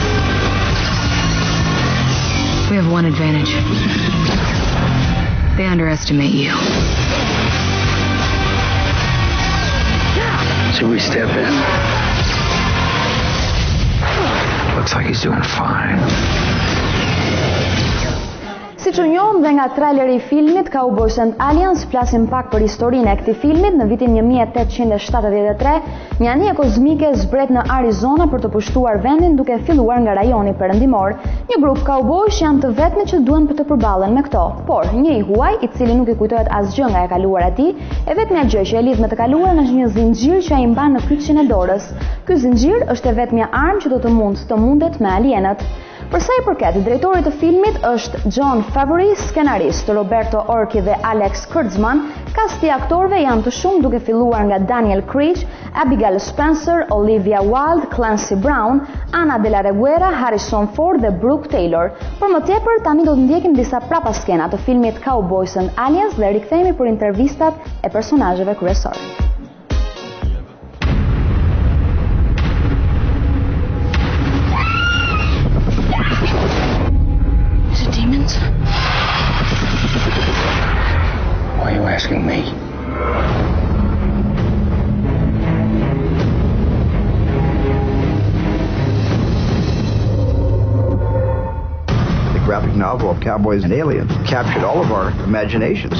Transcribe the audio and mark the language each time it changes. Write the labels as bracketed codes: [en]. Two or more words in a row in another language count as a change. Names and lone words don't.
[en] We have one advantage. They underestimate you. Should we step in? Looks like he's doing fine. [sq] Siç u njohëm dhe nga traileri I filmit Cowboys and Aliens, flasim pak për historinë e këtij filmit. Në vitin 1873, një anije kozmike zbret në Arizona për të pushtuar vendin duke filluar nga rajoni perëndimor. Një grup cowboysh janë të vetmi që duhen për të përballen me këto. Por një I huaj, I cili nuk I kujtohet asgjë nga e kaluara e tij, e vetmja gjë që e lidh me të kaluarën është një zinxhir që ai mban në kyçin e dorës. Ky zinxhir është e vetmja armë që do të mundet me alienët. Për sa I përket drejtorit të filmit është John Favreau, skenarist Roberto Orci dhe Alex Kurtzman, kasti I aktorëve janë të shumë duke filluar nga Daniel Craig, Abigail Spencer, Olivia Wilde, Clancy Brown, Ana de la Reguera, Harrison Ford dhe Brooke Taylor. Por më tepër tani do të ndjekim disa prapaskena të filmit Cowboys and Aliens dhe rikthehemi për intervistat e personazheve kryesor. [en] Why are you asking me? The graphic novel of Cowboys and Aliens captured all of our imaginations.